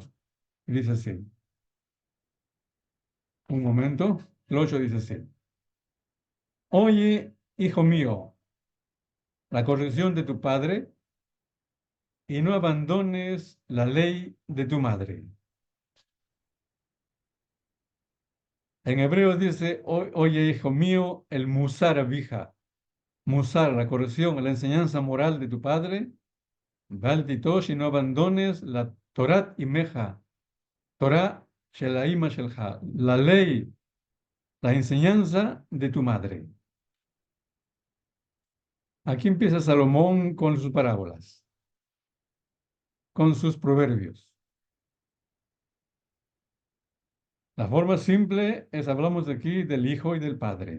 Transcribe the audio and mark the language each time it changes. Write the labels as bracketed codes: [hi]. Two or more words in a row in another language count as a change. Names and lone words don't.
[es] Dice así, un momento, el 8 dice así, oye, hijo mío, la corrección de tu padre y no abandones la ley de tu madre. En hebreo dice, oye, hijo mío, el [he] מוסר אביך. [es] Musar, la corrección, la enseñanza moral de tu padre. [he] ואל תטוש [es] y no abandones la [he] תורת אמך. Torah shelaima shelha. [es] La ley, la enseñanza de tu madre. Aquí empieza Salomón con sus parábolas, con sus proverbios. La forma simple es, hablamos aquí del hijo y del padre.